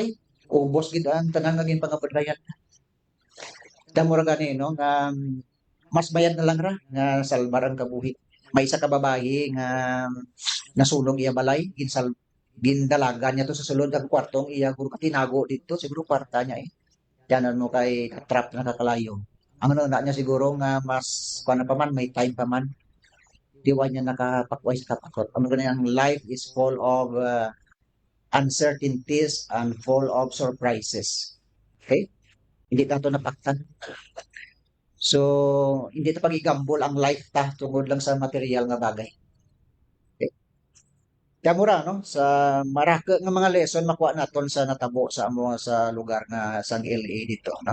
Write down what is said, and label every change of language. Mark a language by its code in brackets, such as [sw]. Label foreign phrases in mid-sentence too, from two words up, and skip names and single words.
[hil] Ubos gid ang tanan naging pangabadayan. Damo ra gani no nga mas bayad na lang ra nga salbar ang kabuhi. May isa ka babae nga nasunog iya balay gindalagan niya to sa sulod ang kwartong iya guro tinago dito siguro kwarta niya yan mo kay trap na kakalayo. Ang ano na niya siguro nga mas kuan pa man may time pa man di wa niya nakapakway sa katakot. Ang ganyan ang [en] life is full of uncertainties, and full of surprises. [hil] Okay? Hindi ta ito napaktan. So, hindi ta pagigambol ang life ta tungod lang sa material nga bagay. Okay? Kaya mura, no? Sa maraka nga mga lesson makuha naton sa natabo sa amo sa lugar nga sa LA dito, no?